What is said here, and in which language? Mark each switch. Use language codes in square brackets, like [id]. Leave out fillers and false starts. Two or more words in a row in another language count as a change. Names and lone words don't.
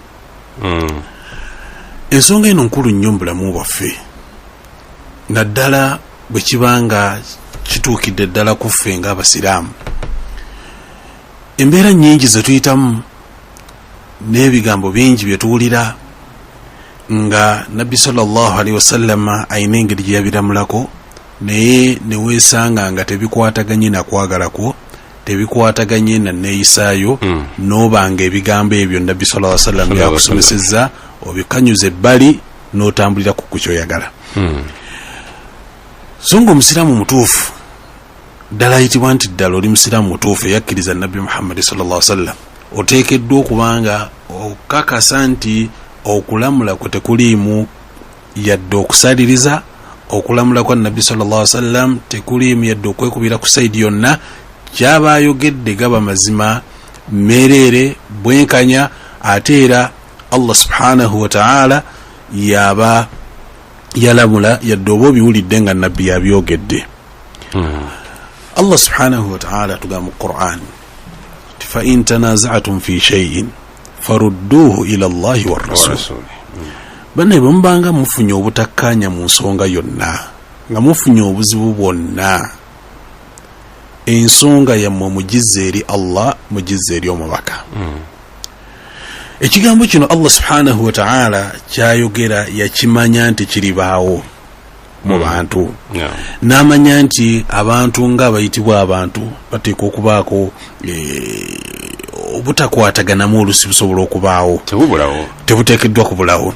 [lg] Ensonga eno nkulu nnyo mu bulamu bwaffe, naddala bwe kibanga kituukidde ddala ku ffe ng'abasiraamu. Embeera nnyingi ze tuyitamu n'ebigambo bingi bye tuwulira nga Nabbi [ar] صلى الله عليه وسلم [lg] ayina engeri gye yabiramulako, naye ne weesanga nga tebikwataganye na kwagalako, tebikwataganye na neeyisaayo, n'obanga ebigambo ebyo Nabbi [ar] صلى الله عليه وسلم [lg] byakusomesezza obikanyuza ebbali n'otambulira ku kukyoyagala. So nga omusiraamu mutuufu ddala ayitibwa nti ddala oli musiraamu mutuufu eyakkiriza Nabbi Muhammad [ar] صلى الله عليه وسلم, [lg] oteekeddwa okubanga okakasa nti okulamula kwe tekuliimu yadde okusaliriza, okulamula kwa Nabbi [ar] صلى الله عليه وسلم [lg] tekuliimu yadde okwekubira ku saidi yonna, kyaba ayogedde gaba mazima mmereere bwenkanya, ate era [ar] الله سبحانه وتعالى [lg] yaba yalamula yadde oba obiwulidde nga Nabbi yabyogedde. [ar] الله سبحانه وتعالى [lg] tugamba mu Qur'an [ar] فإن تنازعتم في شيء فردوه إلى الله والرسول, [lg] banne bwemubanga mufunye obutakkaanya mu nsonga yonna nga mufunye obuzibu bwonna, ensonga yammwe mugize eri Allah, mugize eri omubaka. Ekigambo kino [ar] الله سبحانه وتعالى [lg] kyayogera yakimanya nti kiribaawo mu bantu, n'amanya nti abantu nga abayitibwa abantu bateeka okubaako obutakwataganamu olusi busobola okubaawo, tebuteekeddwa kubulawo.